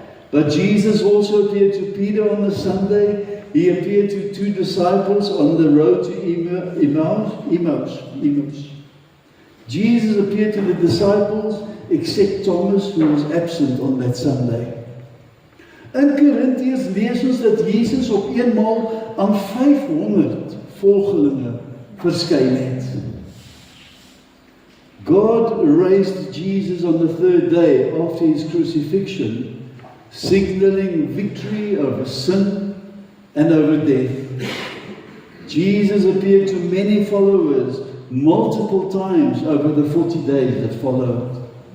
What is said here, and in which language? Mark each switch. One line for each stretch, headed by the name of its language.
English: But Jesus also appeared to Peter on the Sunday. He appeared to 2 disciples on the road to Emmaus. Jesus appeared to the disciples except Thomas, who was absent on that Sunday.
Afrikaans: In Korintiërs lees ons dat Jesus op eenmaal aan 500 volgelinge verskyn het.
English: God raised Jesus on the 3rd day after his crucifixion, signaling victory over sin and over death. Jesus appeared to many followers multiple times over the 40 days that followed.